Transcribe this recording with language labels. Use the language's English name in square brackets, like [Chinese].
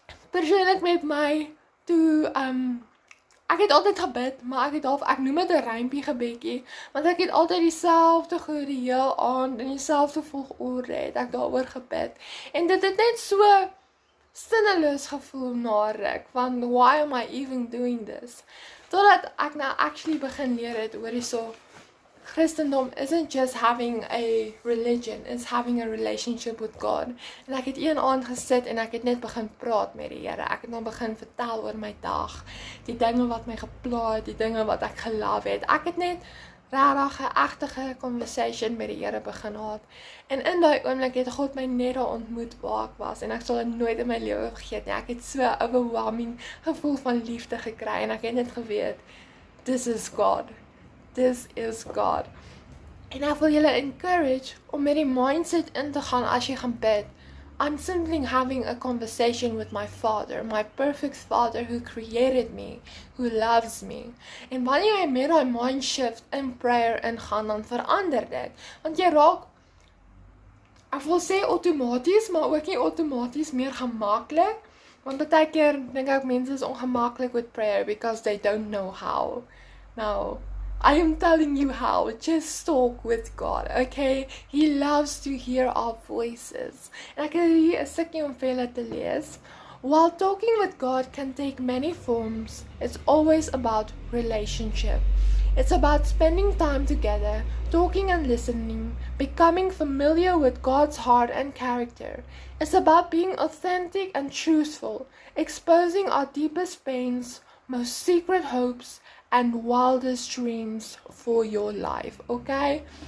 [Afrikaans] Persoonlik met my, toe, ek het altyd gebid, maar ek noem dit 'n rympie gebedjie, want ek het altyd dieselfde goed die heel aand in dieselfde volgorde het ek daaroor gebid. En dit het net so sinneloos gevoel na ruk, van [English] why am I even doing this? [Afrikaans] Totdat ek nou actually begin leer het oor hierso, [English] Christendom isn't just having a religion, it's having a relationship with God. [Afrikaans] En ek het een aand gesit en ek het net begin praat met die Here. Ek het dan begin vertel oor my dag, die dinge wat my gepla het, die dinge wat ek gelove het. Ek het net regtig 'n egte conversation met die Here begin gehad. En in daai oomblik het God my net daar ontmoet waar ek was en ek sal dit nooit in my lewe vergeet nie. Ek het so 'n overwhelming gevoel van liefde gekry en ek het net geweet, [English] this is God. This is God. [Afrikaans] En ek wil julle encourage om met die mindset in te gaan as jy gaan bid. [English] I'm simply having a conversation with my Father, my perfect Father who created me, who loves me. [Afrikaans] En wanneer jy met daai mind shift in prayer ingaan, dan verander dit. Want jy raak, ek wil sê outomaties, maar ook nie outomaties meer gemaklik. Want baie keer dink ek mense is ongemaklik [English] with prayer because they don't know how. Now, I am telling you how. Just talk with God, okay? He loves to hear our voices. [Afrikaans] En ek het hier 'n stukkie om vir julle te lees. [English] While talking with God can take many forms, it's always about relationship. It's about spending time together, talking and listening, becoming familiar with God's heart and character. It's about being authentic and truthful, exposing our deepest pains, most secret hopes, and wildest dreams for your life, okay?